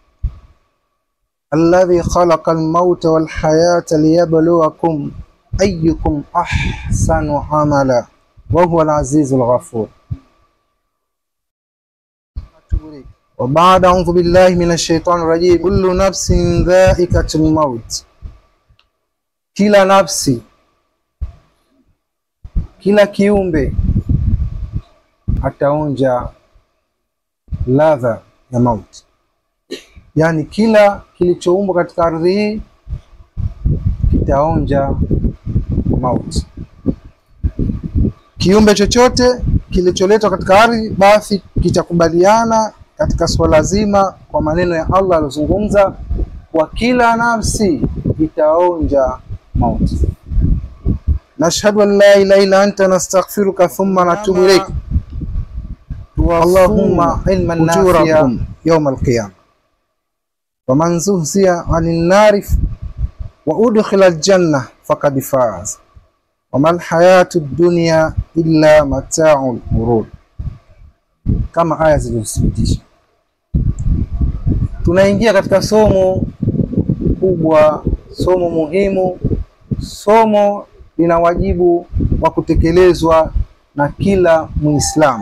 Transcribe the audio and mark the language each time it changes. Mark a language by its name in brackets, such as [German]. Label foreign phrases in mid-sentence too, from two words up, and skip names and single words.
[Arabic] الذي خلق الموت والحياة ليبلوكم أيكم أحسن عملا وهو العزيز الغفور. وبعد أعوذ بالله من الشيطان الرجيم. كل نفس ذائقة الموت. [Swahili] Kila nafsi, kila kiumbe ataonja ladha ya mauti. Yani kila kilichoumbwa katika ardhi hii kitaonja mauti. Kiumbe chochote kilicholetwa katika ardhi basi kitakubaliana katika swala zima kwa maneno ya Allah aliyozungumza kwa kila nafsi itaonja mauti. [Arabic] نشهد أن لا إله إلا أنت نستغفرك ثم نتوب إليك. اللهم علما نافعا يوم القيامة. فمن زحزح عن النار وأدخل الجنة فقد فاز. وما الحياة الدنيا إلا متاع الغرور. [Swahili] Kama aya zilizothibitisha. Tunaingia katika somo kubwa, somo muhimu, somo lina wajibu wa kutekelezwa na kila Muislamu.